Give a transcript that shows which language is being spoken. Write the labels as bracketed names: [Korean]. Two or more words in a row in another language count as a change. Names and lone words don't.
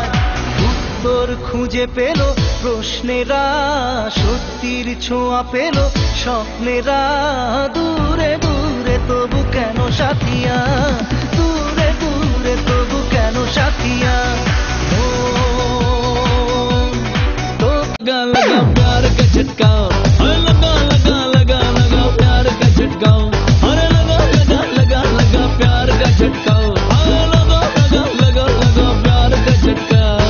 [Bangla] উত্তর খুঁজে পেল প্রশ্নেরা, সত্যির ছোঁয়া পেল স্বপ্নেরা, দূরে দূরে তবু কেন সাথিয়া, দূরে দূরে তবু কেন সাথিয়া। [Hindi] लगा प्यार का झटका, लगा लगा लगा लगा प्यार का झटका, अरे लगा लगा लगा लगा प्यार का झटका, लगा लगा लगा लगा प्यार का झटका।